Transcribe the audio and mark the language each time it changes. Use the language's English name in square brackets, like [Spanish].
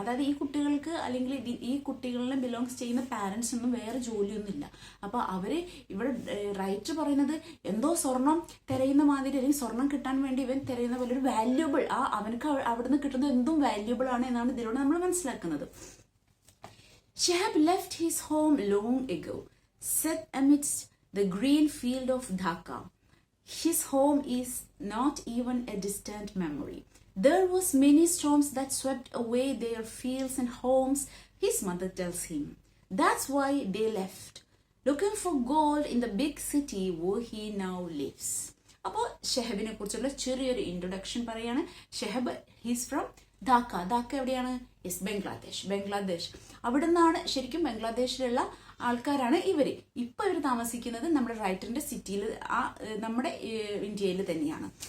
[Malayalam] അതായത് ഈ കുട്ടികൾക്ക് അല്ലെങ്കിൽ ഈ കുട്ടികളിനെ ബിലോങ്സ് ചെയ്യുന്ന പാരൻസ് ഒന്നും വേറെ ജോലിയൊന്നുമില്ല. അപ്പൊ അവര് ഇവിടെ റൈറ്റർ പറയുന്നത് എന്തോ സ്വർണം തിരയുന്ന മാതിരി, അല്ലെങ്കിൽ സ്വർണം കിട്ടാൻ വേണ്ടി ഇവൻ തിരയുന്ന പോലെ ഒരു വാല്യൂബിൾ, അവനക്ക് അവിടുന്ന് കിട്ടുന്നത് എന്തും വാല്യൂബിൾ ആണ് എന്നാണ് ഇതിലൂടെ നമ്മൾ മനസ്സിലാക്കുന്നത്. [English] Shahab left his home long ago, set amidst the green field of Dhaka. His home is not even a distant memory. There was many storms that swept away their fields and homes, his mother tells him. That's why they left, looking for gold in the big city where he now lives. [Malayalam] അപ്പോൾ ഷെഹബിനെ കുറിച്ചുള്ള ചെറിയൊരു introduction പറയാണ്. ഷെഹബ് [English] He's from Dhaka. [Malayalam] Dhaka എവിടെയാണ്? Yes, Bangladesh. അവിടെ നിന്നാണ് ശരിക്കും ബംഗ്ലാദേശിലുള്ള ആൾക്കാരാണ് ഇവര്. ഇപ്പൊ ഇവർ താമസിക്കുന്നത് നമ്മുടെ റൈറ്ററിന്റെ സിറ്റിയിൽ, നമ്മുടെ ഇന്ത്യയിൽ തന്നെയാണ്.